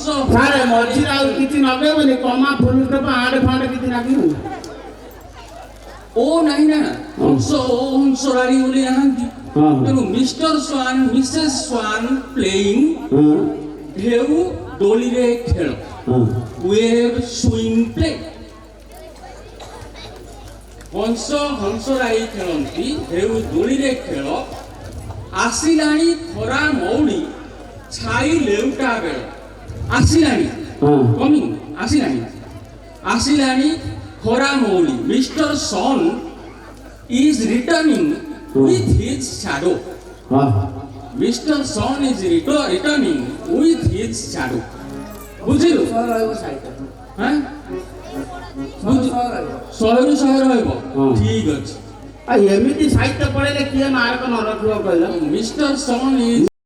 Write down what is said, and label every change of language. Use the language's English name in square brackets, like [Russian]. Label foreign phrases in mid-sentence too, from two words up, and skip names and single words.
[Odia] ସାର୍ ମଝିରେ ଆଉ କିଛି ନଗେଇବନି [English] comma full stop [Odia] ଆଡ଼େ ଫାଣ୍ଡେ କିଛି ଲାଗିବନି ଓ ନାହିଁ ନା ହଂସ ଓ ହଂସରାଣୀ ବୋଲି ନାହାନ୍ତି ହଁ। [English] ତେଣୁ Mister swan missus swan playing [Odia] ହଁ ଢେଉ ଦୋଳିରେ ଖେଳ ହଁ [English] wave swing play. [Odia] ହଂସରାଇ ଖେଳନ୍ତି ହେଉ ଦୋଳିରେ ଖେଳ ଆସିଲାଣି ଖରା ମଉଳି ଛାଇ ଲେଉଟା ବେଳ ଆସିଲାଣି ହଁ [English] କମିଂ [Odia] ଆସିଲାଣି ଖରା ମଉଳି [English] Mister sun is returning with his shadow. [Odia] ହଁ [English] Mr. Son is returning with his shadow. [Odia] ବୁଝିଲୁ ହଁ ଶହେରୁ ଶହେ ରହିବ ହଁ। ଠିକ ଅଛି ଆଉ ଏମିତି ସାହିତ୍ୟ ପଢ଼େଇଲେ କିଏ ମାର୍କ ନ ରଖିବ କହିଲ [English] Mister sun is